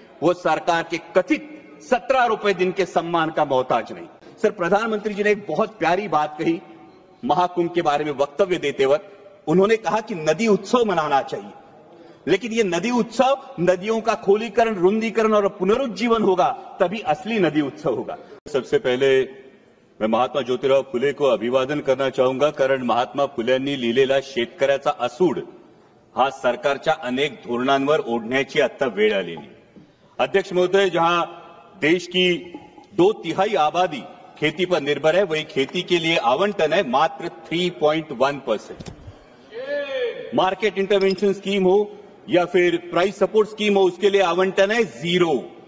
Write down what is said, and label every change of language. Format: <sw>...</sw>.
<hi>वो सरकार के कथित 17 रुपए दिन के सम्मान का मोहताज नहीं। सर, प्रधानमंत्री जी ने एक बहुत प्यारी बात कही महाकुंभ के बारे में वक्तव्य देते वक्त। उन्होंने कहा कि नदी उत्सव मनाना चाहिए, लेकिन ये नदी उत्सव नदियों का खोलीकरण, रुंदीकरण और पुनरुज्जीवन होगा, तभी असली नदी उत्सव होगा। सबसे पहले मैं महात्मा ज्योतिराव फुले को अभिवादन करना चाहूंगा,</hi> <mr>कारण महात्मा फुल्यांनी लिहिलेला शेतकऱ्याचा असूड हा सरकारच्या अनेक धोरणांवर ओढण्याची आता वेळ आलेली।</mr> <hi>अध्यक्ष महोदय, जहां देश की 2/3 आबादी खेती पर निर्भर है, वही खेती के लिए आवंटन है मात्र 3.1%। मार्केट इंटरवेंशन स्कीम हो या फिर प्राइस सपोर्ट स्कीम हो, उसके लिए आवंटन है 0।</hi>